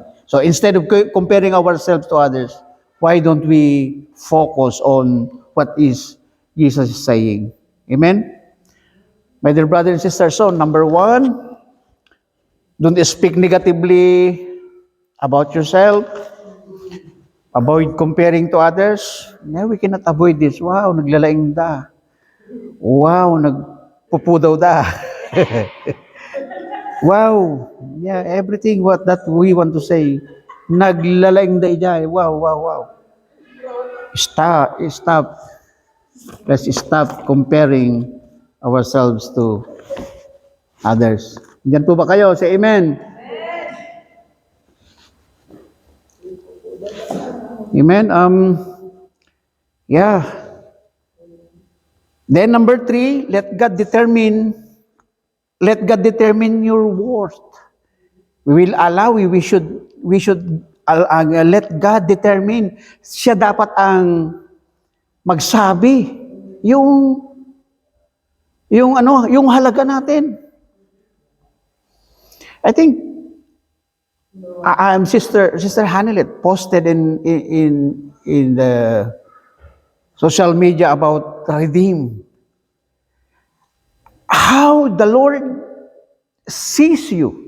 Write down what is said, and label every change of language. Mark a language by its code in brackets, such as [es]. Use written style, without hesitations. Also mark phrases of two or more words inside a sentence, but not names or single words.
[en] So instead of comparing ourselves to others, why don't we focus on what is Jesus is saying? Amen? My dear brothers and sisters, so number one, don't speak negatively about yourself. Avoid comparing to others. Yeah, we cannot avoid this. [ilo] Wow, naglalaing da. Wow, nagpupudaw da. [en] Wow, yeah, everything what that we want to say. [ilo] Naglalaing da ijay. [en] Wow. Stop. Let's stop comparing ourselves to others. [tl] Diyan po ba kayo? [en] Say amen. Amen. Yeah. Then number 3, let God determine your worth. We should let God determine. [tl] Siya dapat ang magsabi yung halaga natin. [en] I think Sister Hanelet posted in the social media about redeem. How the Lord sees you.